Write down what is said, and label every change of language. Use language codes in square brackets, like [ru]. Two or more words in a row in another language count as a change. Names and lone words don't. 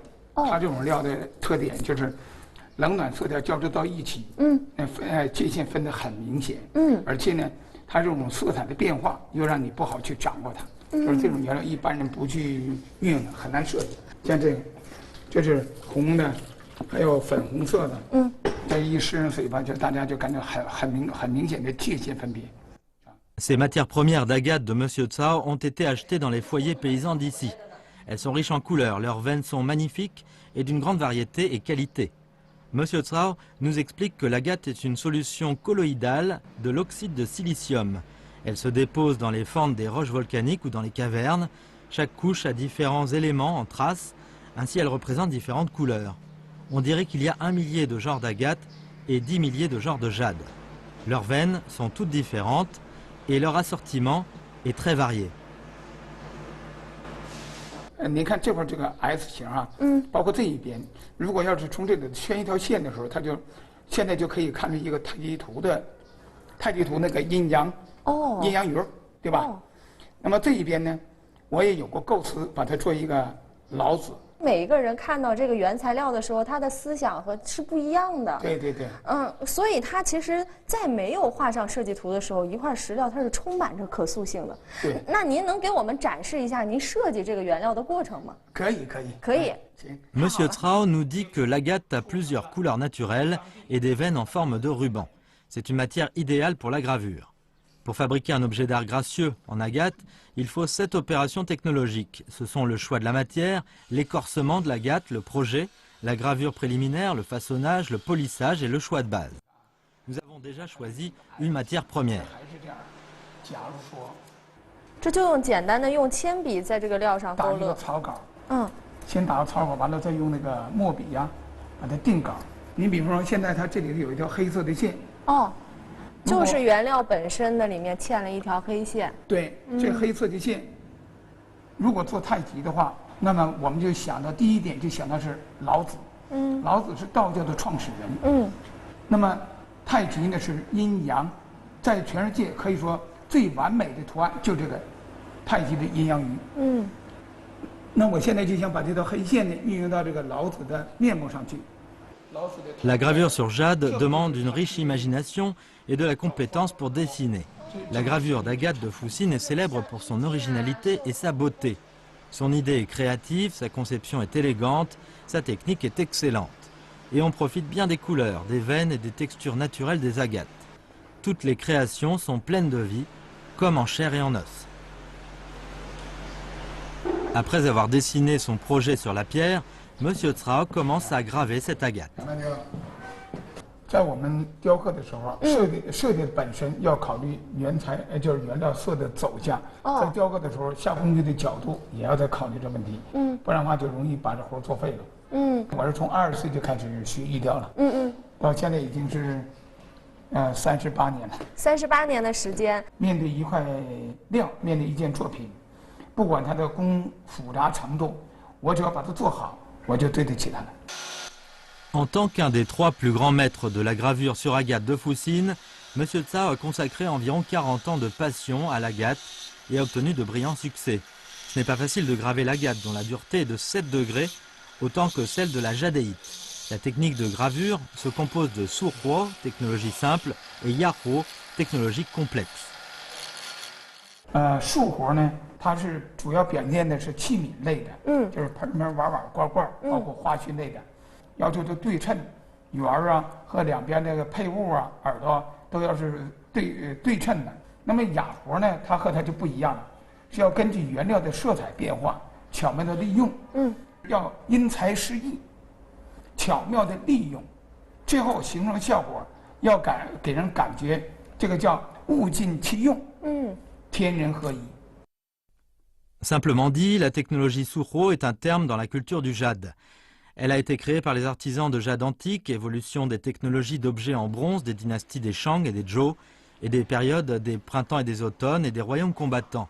[zh] 它这种料的特点就是冷暖色调交织到一起，界限分得很明显，而且呢，它这种色彩的变化又让你不好去掌握它，就是这种原料一般人不去运用的，很难设计。像这个，这是红的，还有粉红色的，这一湿上水吧，就大家就感觉很明显的界限分别。 [fr] Ces matières premières d'agate de Monsieur Tsao ont été achetées dans les foyers paysans d'ici. Elles sont riches en couleurs, leurs veines sont magnifiques et d'une grande variété et qualité. Monsieur Tsao nous explique que l'agate est une solution colloïdale de l'oxyde de silicium. Elle se dépose dans les fentes des roches volcaniques ou dans les cavernes. Chaque couche a différents éléments en traces, ainsi elle représente différentes couleurs. On dirait qu'il y a 1 millier de genres d'agate et 10 milliers de genres de jade. Leurs veines sont toutes différentes et leur assortiment est très varié. [zh] 您看这块这个 S 型啊，包括这一边，如果要是从这里圈一条线的时候，它就现在就可以看出一个太极图那个阴阳阴阳鱼，对吧？那么这一边呢，我也有过构思，把它做一个老子。每一个人看到这个原材料的时候，他的思想是不一样的。对对对。所以它其实，在没有画上设计图的时候，一块石料它是充满着可塑性的。对。那您能给我们展示一下您设计这个原料的过程吗？可以。 [fr] Monsieur Tsao nous dit que l'agate a plusieurs couleurs naturelles et des veines en forme de ruban. C'est une matière idéale pour la gravure. Pour fabriquer un objet d'art gracieux en agate, il faut 7 opérations technologiques. Ce sont le choix de la matière, l'écorcement de l'agate, le projet, la gravure préliminaire, le façonnage, le polissage et le choix de base. Nous avons déjà choisi une matière première. [zh] 这就简单的用铅笔在这个料上勾勒。打一个草稿。先打个草稿，完了再用那个墨笔呀，把它定稿。你比方说，现在它这里有一条黑色的线。就是原料本身的里面嵌了一条黑线。对，这黑色的线， 如果做太极的话，那么我们就想到第一点就想到是老子。老子是道教的创始人。那么太极呢是阴阳，在全世界可以说最完美的图案就这个太极的阴阳鱼。那我现在就想把这条黑线呢运用到这个老子的面目上去。 [fr] La gravure sur jade demande une riche imagination et de la compétence pour dessiner. La gravure d'Agathe de Foussine est célèbre pour son originalité et sa beauté. Son idée est créative, sa conception est élégante, sa technique est excellente. Et on profite bien des couleurs, des veines et des textures naturelles des agates. Toutes les créations sont pleines de vie, comme en chair et en os. Après avoir dessiné son projet sur la pierre, M. Tsrao commence à graver cette agate. [zh] 在我们雕刻的时候，设计本身要考虑原材，就是原料色的走向。在雕刻的时候，下工具的角度也要再考虑这问题。不然的话就容易把这活作废了。我是从20岁就开始学玉雕了。到现在已经是38年了。 38年的时间。面对一块料，面对一件作品，不管它的工复杂程度，我只要把它做好，我就对得起它了。 [fr] En tant qu'un des 3 plus grands maîtres de la gravure sur agate de Foussine, M. Tsao a consacré environ 40 ans de passion à l'agate et a obtenu de brillants succès. Ce n'est pas facile de graver l'agate dont la dureté est de 7 degrés, autant que celle de la jadéite. La technique de gravure se compose de Suhuo, technologie simple, et Yahuo, technologie complexe. [zh] 树活呢，它是主要表现的是器皿类的，就是盆盆碗碗罐罐，包括花絮类的。要求的对称，圆啊和两边那个配物啊、耳朵都要是对称的。那么哑活呢，它和它就不一样了，是要根据原料的色彩变化，巧妙的利用。要因材施艺，巧妙的利用，最后形成效果要给人感觉，这个叫物尽其用。天人合一。 [fr] Simplement dit, la technologie Suhuo est un terme dans la culture du jade. Elle a été créée par les artisans de jade antique, évolution des technologies d'objets en bronze des dynasties des Shang et des Zhou, et des périodes des printemps et des automnes et des royaumes combattants.